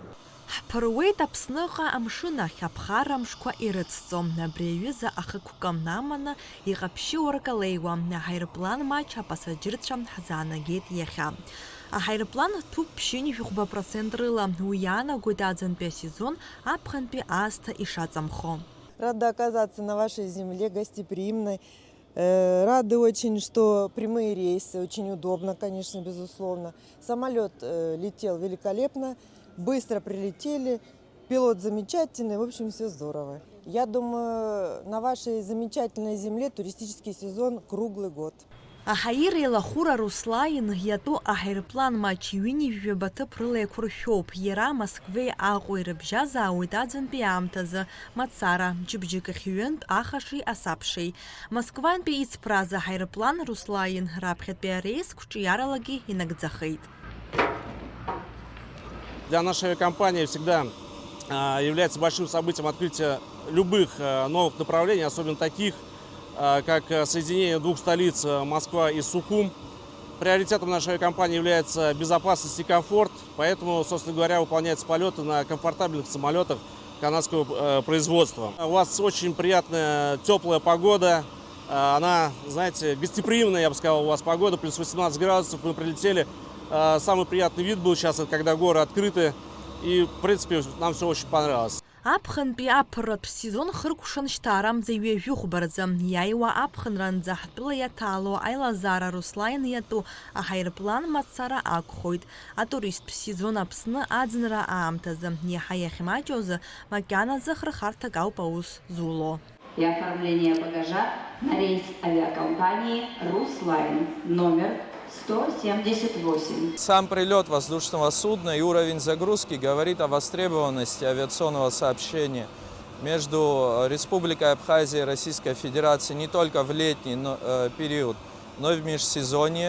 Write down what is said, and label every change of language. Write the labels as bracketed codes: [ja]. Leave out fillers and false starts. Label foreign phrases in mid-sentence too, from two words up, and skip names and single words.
[ab] Ҳԥыруеит Аԥсныҟа амшын ахь аԥхара амшқәа ирыцҵо. Абри аҩыза ахықәкы аманы иҟаԥшьы уаркалеиуа аҳаирплан маҷ апасаџьырцәа ҳзаанагеит иахьа. Аҳаирплан ҭәуп ԥшьынҩажәи% рыла. Уи иаанагоит аӡынтәи асезон аԥхынтәи аасҭа ишаҵамхо. [ru] Рада оказаться на вашей земле, гостеприимной. Рады очень, что прямые рейсы, очень удобно, конечно, безусловно. Самолет летел великолепно, быстро прилетели, пилот замечательный, в общем, все здорово. Я думаю, на вашей замечательной земле туристический сезон круглый год. [ab] Аҳаир илахәыра Руслан иатәу аҳаирплан маҷ ҩынҩажәаба ҭыԥ рыла еиқәыршәоуп. Иара Москвеи Аҟәеи ирыбжьазаауеит аӡынтәи аамҭазы мацара, џьыбџьык ҩынтә ахашеи асабшеи. Москвантәи ицԥрааз аҳаирплан Руслан раԥхьатәи ареис қәҿиаралагьы инагӡахеит. [ru] Для нашей авиакомпании всегда является большим событием открытие любых новых направлений, особенно таких, как соединение двух столиц Москва и Сухум. Приоритетом нашей авиакомпании является безопасность и комфорт, поэтому, собственно говоря, выполняются полеты на комфортабельных самолетах канадского производства. У вас очень приятная теплая погода, она, знаете, гостеприимная, я бы сказал, у вас погода, плюс 18 градусов, мы прилетели. Самый приятный вид был сейчас, когда горы открыты, и, в принципе, нам все очень понравилось. [ab] Аԥхынтәи аԥырратә сезон хыркәшан шьҭаарамӡа ҩажәихәбарӡа иааиуа аԥхынранӡа ҳтәыла иаҭало аилазара Руслан иатәу аҳаирплан мацара акәхоит. Атуристтә сезон Аԥсны аӡынра аамҭазы иаҳа иахьмаҷоз макьаназы хырхарҭак ауп аус зуло. [ru] И оформление багажа на рейс авиакомпании «Руслан» номер 178. Сам прилет воздушного судна и уровень загрузки говорит о востребованности авиационного сообщения между Республикой Абхазия и Российской Федерацией не только в летний период, но и в межсезонье.